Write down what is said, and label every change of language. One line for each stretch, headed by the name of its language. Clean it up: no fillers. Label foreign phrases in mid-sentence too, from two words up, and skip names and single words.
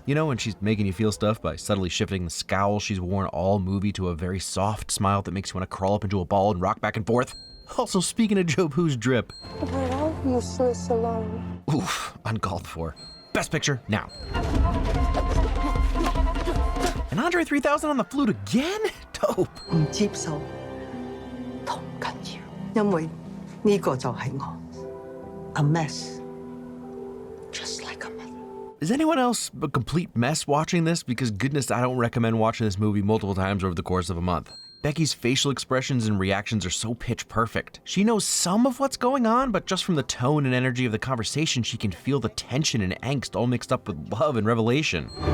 English: You know, when she's making you feel stuff by subtly shifting the scowl she's worn all movie to a very soft smile that makes you want to crawl up into a ball and rock back and forth. Also, speaking of Jobu's drip. We're all useless alone. Oof, uncalled for. Best picture, now. And Andre 3000 on the flute again? Dope.
Cantonese: 唔接受，同緊要，因為呢個就係我 ，
English: a mess, just like a mother. Is anyone else a complete mess watching this? Because goodness, I don't recommend watching this movie multiple times over the course of a month. Becky's facial expressions and reactions are so pitch perfect. She knows some of what's going on, but just from the tone and energy of the conversation, she can feel the tension and angst all mixed up with love and revelation.